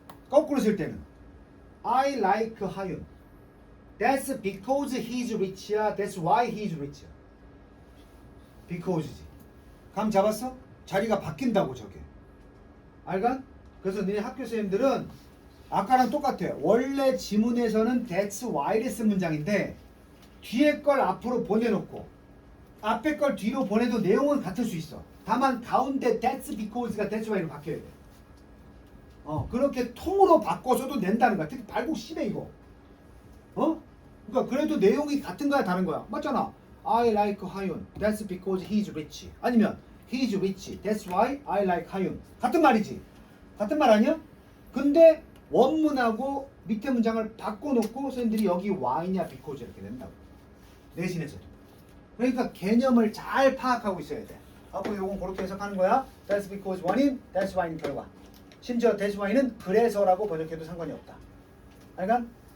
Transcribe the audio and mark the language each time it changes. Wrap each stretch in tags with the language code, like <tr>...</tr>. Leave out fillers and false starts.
<ko>거꾸로 쓸 때는 I like 하윤.</ko> <en>That's because he's rich야. That's why he's rich야. because지. 감 잡았어?</en> <ko>자리가 바뀐다고 저게. 알간? 그래서 너네 학교 선생님들은 아까랑 똑같아. 원래 지문에서는 that's why를 쓴 문장인데 뒤에 걸 앞으로 보내놓고 앞에 걸 뒤로 보내도 내용은 같을 수 있어. 다만 가운데 that's because가 that's why로 바뀌어야 돼. 그렇게 통으로 바꿔서도 낸다는 거야. 특히 발국 심해 이거. 그러니까 그래도 내용이 같은 거야 다른 거야.</ko> <en>맞잖아. I like 하윤. That's because he's rich. 아니면 he's rich. That's why I like 하윤.</en> <ko>같은 말이지. 같은 말 아니야? 근데 원문하고 밑에 문장을 바꿔놓고 선생님들이 여기 why냐 because 이렇게 낸다고. 내신에서도. 그러니까 개념을 잘 파악하고 있어야 돼. 앞으로 요건 그렇게 해석하는 거야. That's because 원인, that's why는 결과. 심지어 that's why는 그래서라고 번역해도 상관이 없다. 알간?</ko>